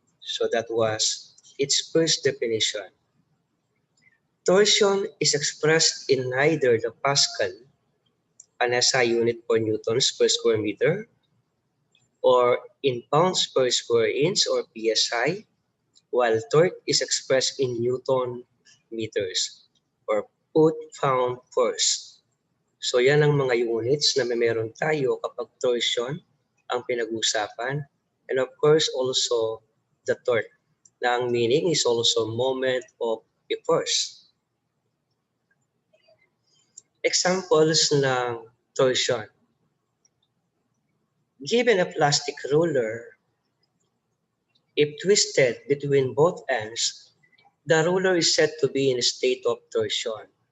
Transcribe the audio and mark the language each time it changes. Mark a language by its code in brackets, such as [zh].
[en] So that was its first definition. Torsion is expressed in either the Pascal, an SI unit per newtons per square meter, or in pounds per square inch or PSI, while torque is expressed in Newton meters or foot-pound force. [tl] So yan ang mga units na meron tayo kapag torsion ang pinag-usapan. [en] And of course also the torque [tl] na ang [en] meaning is also moment of a force. Examples ng torsion. Given a plastic ruler, if twisted between both ends, the ruler is said to be in a state of torsion.